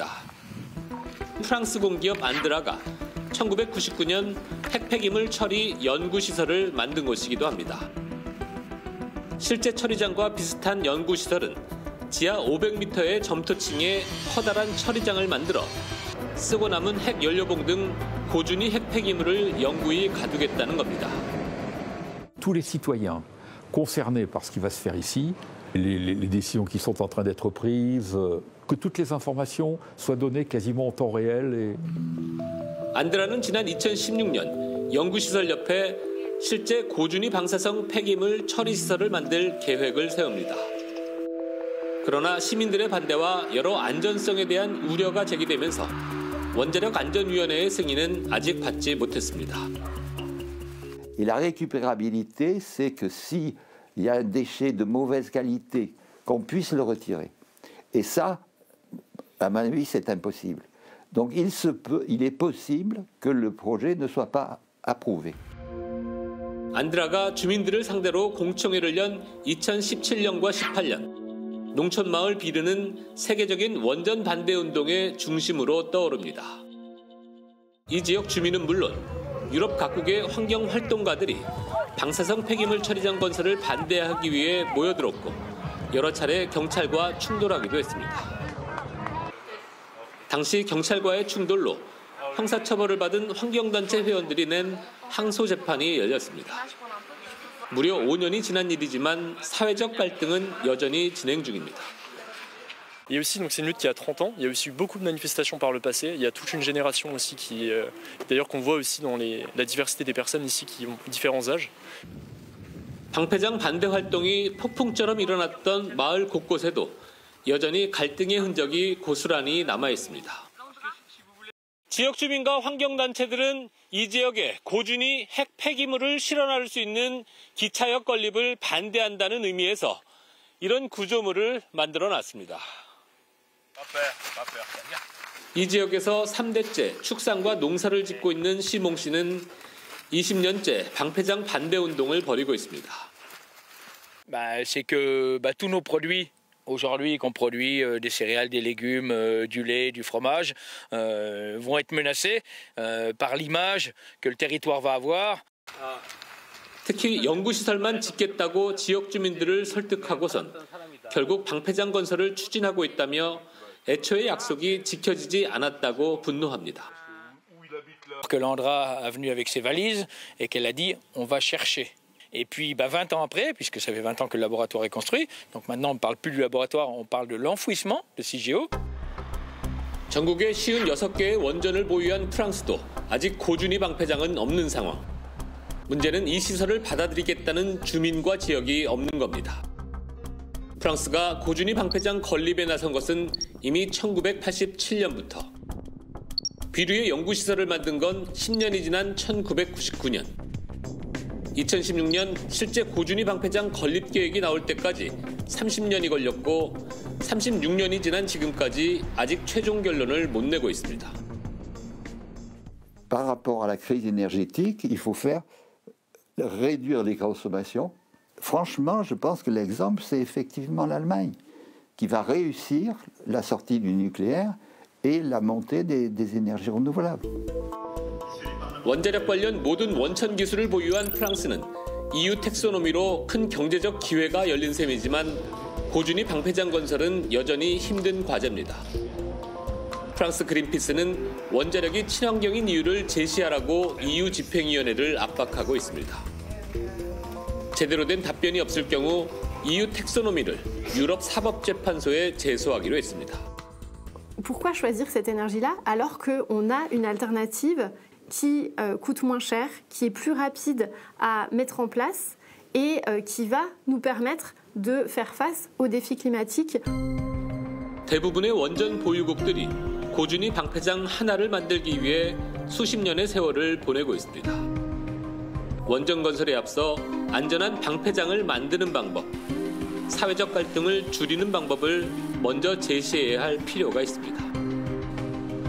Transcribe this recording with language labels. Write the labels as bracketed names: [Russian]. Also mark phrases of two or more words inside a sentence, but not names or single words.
[Korean] 프랑스 공기업 안드라가 1999년 핵폐기물 처리 연구시설을 만든 곳이기도 합니다. 실제 처리장과 비슷한 연구시설은 지하 500m의 점토층에 커다란 처리장을 만들어 쓰고 남은 핵 연료봉 등 고준위 핵폐기물을 영구히 가두겠다는 겁니다. [French] Tous les citoyens concernés par ce qui va se faire ici, les décisions qui sont en train d'être prises, que toutes les informations soient données quasiment en temps réel. [Korean] 안드라는 지난 2016년 연구시설 옆에 실제 고준위 방사성 폐기물 처리 시설을 만들 계획을 세웁니다. 그러나 시민들의 반대와 여러 안전성에 대한 우려가 제기되면서 원자력 안전위원회의 승인은 아직 받지 못했습니다. [French] Et la récupérabilité, c'est que s'il y a un déchet de mauvaise qualité, qu'on puisse le retirer. Et ça, à mon avis, c'est impossible. Donc il est possible que le projet ne soit pas approuvé. [Korean] 안드라가 주민들을 상대로 공청회를 연 2017년과 18년, 농촌마을 비르는 세계적인 원전 반대 운동의 중심으로 떠오릅니다. 이 지역 주민은 물론 유럽 각국의 환경활동가들이 방사성 폐기물 처리장 건설을 반대하기 위해 모여들었고 여러 차례 경찰과 충돌하기도 했습니다. 당시 경찰과의 충돌로 형사처벌을 받은 환경단체 회원들이 낸 항소 재판이 열렸습니다. 무려 5년이 지난 일이지만 사회적 갈등은 여전히 진행 중입니다. [French] Et aussi, donc c'est une lutte qui a 30 ans. Il y a aussi eu beaucoup de manifestations par le passé. Il y a toute une génération aussi qui, d'ailleurs, qu'on voit aussi dans la diversité des personnes ici qui ont différents âges. [Korean] 방패장 반대 활동이 폭풍처럼 일어났던 마을 곳곳에도 여전히 갈등의 흔적이 고스란히 남아 있습니다. 지역 주민과 환경단체들은 이 지역에 고준위 핵 폐기물을 실어나를 수 있는 기차역 건립을 반대한다는 의미에서 이런 구조물을 만들어 놨습니다. 이 지역에서 3대째 축산과 농사를 짓고 있는 시몽 씨는 20년째 방패장 반대 운동을 벌이고 있습니다. [French] C'est que tous nos produits aujourd'hui qu'on produit des céréales, des légumes, du lait, du fromage vont être menacés par l'image que le territoire va avoir. [Korean] 특히 연구시설만 짓겠다고 지역 주민들을 설득하고선 결국 방패장 건설을 추진하고 있다며 애초의 약속이 지켜지지 않았다고 분노합니다. [French] Que l'Andra a venu avec ses valises et qu'elle a dit on va chercher. Et puis 20 ans après, puisque ça fait 20 ans que le laboratoire est construit, donc maintenant on ne parle plus du laboratoire, on parle de l'enfouissement de CIGEO. [Korean] 전국에 56개의 원전을 보유한 프랑스도 아직 고준위 방패장은 없는 상황. 문제는 이 시설을 받아들이겠다는 주민과 지역이 없는 겁니다. 프랑스가 고준위 방패장 건립에 나선 것은 이미 1987년부터. 비류의 연구시설을 만든 건 10년이 지난 1999년. 2016년 실제 고준위 방패장 건립 계획이 나올 때까지 30년이 걸렸고 36년이 지난 지금까지 아직 최종 결론을 못 내고 있습니다. [French] Par rapport à la crise énergétique, il faut réduire les consommations. Franchement, je pense que l'exemple, c'est effectivement l'Allemagne, qui va réussir la sortie du nucléaire et la montée des énergies renouvelables. [Korean] 원자력 관련 모든 원천 기술을 보유한 프랑스는 EU 텍소노미로 큰 경제적 기회가 열린 셈이지만 고준위 방패장 건설은 여전히 힘든 과제입니다. 프랑스 그린피스는 원자력이 친환경인 이유를 제시하라고 EU 집행위원회를 압박하고 있습니다. 제대로 된 답변이 없을 경우 EU 텍소노미를 유럽 사법재판소에 제소하기로 했습니다. [French] Pourquoi choisir cette énergie-là alors qu'on a une alternative qui coûte moins cher, qui est plus rapide à mettre en place et qui va nous permettre de faire face aux défis climatiques. [Korean] 대부분의 원전 보유국들이 고준위 방패장 하나를 만들기 위해 수십 년의 세월을 보내고 있습니다. 원전 건설에 앞서 안전한 방패장을 만드는 방법, 사회적 갈등을 줄이는 방법을 먼저 제시해야 할 필요가 있습니다.